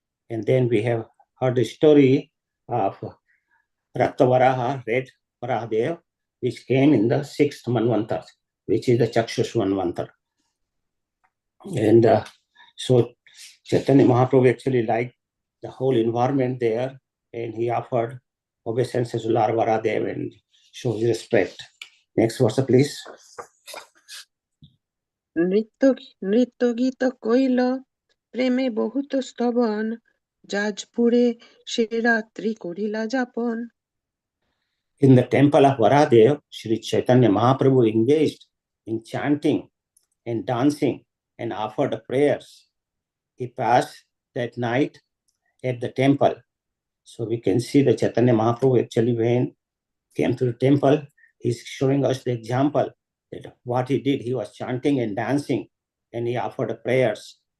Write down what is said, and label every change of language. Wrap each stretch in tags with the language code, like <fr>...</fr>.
<en>And then we have heard the story of Rakta Varaha, red Varahadev, which came in the 6th Manvantar, which is the Chakshush Manvantar. And so Chaitanya Mahaprabhu actually liked the whole environment there, and he offered obeisances to Lord Varahadev and showed respect. Next verse, please.</en> <bn>নৃত্য গীত কইল প্রেমে বহুত স্তবন যাজপুরে সে রাত্রি করিলা যাপন.</bn> <en>In the temple of Varahadev, Sri Chaitanya Mahaprabhu engaged in chanting and dancing and offered prayers. He passed that night at the temple. So we can see the Chaitanya Mahaprabhu actually when came to the temple, he's showing us the example that what he did, he was chanting and dancing, and he offered prayers.</en>